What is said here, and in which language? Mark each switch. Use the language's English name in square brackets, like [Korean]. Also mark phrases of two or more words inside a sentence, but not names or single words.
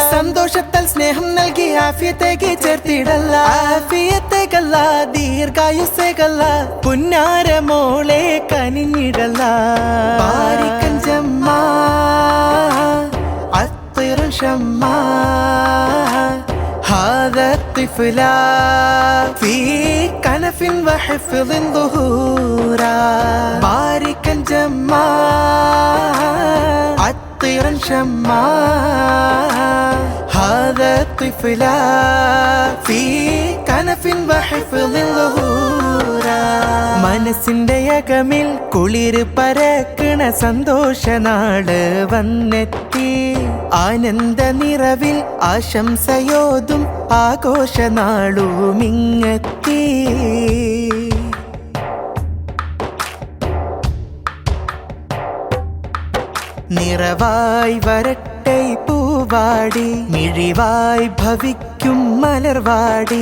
[Malayalam] സന്തോഷത്തിൽ സ്നേഹം നൽകി ആഫിയത്തേക്ക് ചേർത്തിടല്ല. ആഫിയത്തേക്കല്ല ദീർഘായുസ്സേക്കല്ല പുന്നാര മോളെ കനിഞ്ഞിടല്ല. [Arabic] باركا جما عطرا شما هذا الطفل في كنف وحفظ ظهورا باركا جما عطرا شما هذا الطفل في كنف وحفظ ظهورا. [Malayalam] മനസ്സിന്റെ അകമിൽ കുളിര് പരക്കണ സന്തോഷ നാട് വന്നെത്തി. ആനന്ദ നിറവിൽ ആശംസയോതും ആഘോഷ നാളും ഇങ്ങെത്തി. നിറവായി വരട്ടെ പൂവാടി മിഴിവായി ഭവിക്കും മലർവാടി.